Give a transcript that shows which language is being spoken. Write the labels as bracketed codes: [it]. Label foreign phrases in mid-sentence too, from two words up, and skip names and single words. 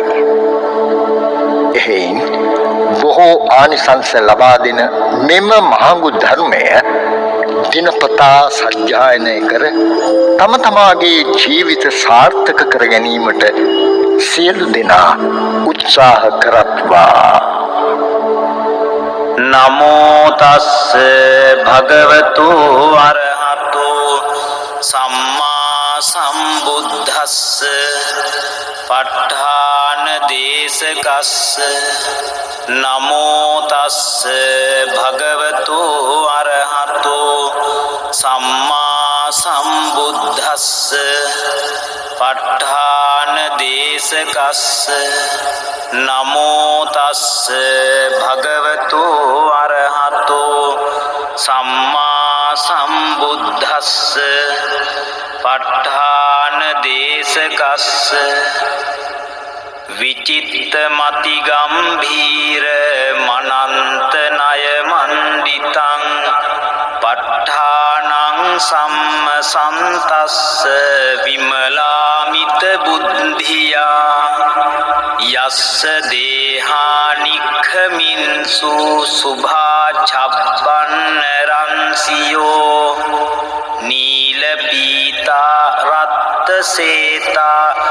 [si] එහෙයින් බොහෝ ආනිසංස ලබා දෙන මෙම මහඟු ධර්මය දිනපතා සජ්ජායනය කර තම තමාගේ ජීවිත සාර්ථක කර ගැනීමට සියලු දෙනා උත්සාහ කරත්වා. [pi] නමෝ තස්ස භගවතු අරහතෝ සම්මා සම්බුද්දස්ස ප ဋ ාණ දේශකස්ස නමෝ තස්ස භගවතු අරහතෝ සම්මා සම්බුද්දස්ස ප ဋ ාණ දේශකස්ස නමෝ තස්ස භගවතු අරහතෝ සම්මා සම්බුද්දස්ස ප ဋ ාණ දේශකස්ස විචිත්ත මති ගම්භීර මනන්ත ණය මණ්ඩිතං ප ဋ ාණං සම්මසන්තස්ස විමලාමිත බුද්ධියා යස්ස දේහානික්ඛමින්සු සුභා ඡබ්බන්න රන්සියෝ නීල පීතා රත්ත සේතා